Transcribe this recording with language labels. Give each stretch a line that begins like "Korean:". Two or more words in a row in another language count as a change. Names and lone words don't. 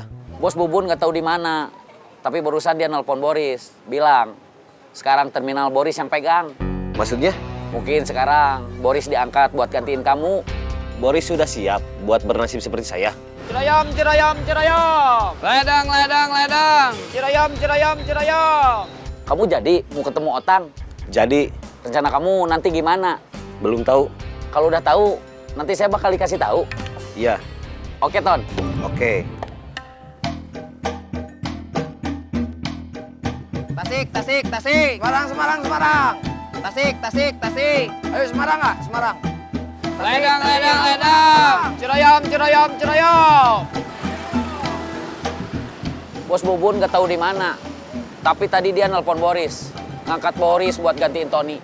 Indonesian: Bos Bubun nggak tahu di mana. Tapi barusan dia nelpon Boris. Bilang, sekarang terminal Boris yang pegang. Maksudnya? Mungkin sekarang Boris diangkat buat gantiin kamu. Boris sudah siap buat bernasib seperti saya. Cirayam, cirayam, cirayam. Ledang, ledang, ledang. Cirayam, cirayam, cirayam. Kamu jadi mau ketemu Otang. Jadi, Rencana kamu nanti gimana? belum tahu. Kalau udah tahu, nanti saya bakal dikasih tahu. Iya, Oke, Ton. oke. Tasik, tasik, tasik. Semarang, Semarang, Semarang. Tasik, tasik, tasik. Ayo Semarang nggak? Semarang. Ledang, ledang, ledang. Cirayam, cirayam, cirayam. Bos Bubun nggak tahu di mana. Tapi tadi dia nelpon Boris. Ngangkat Boris buat gantiin Tony.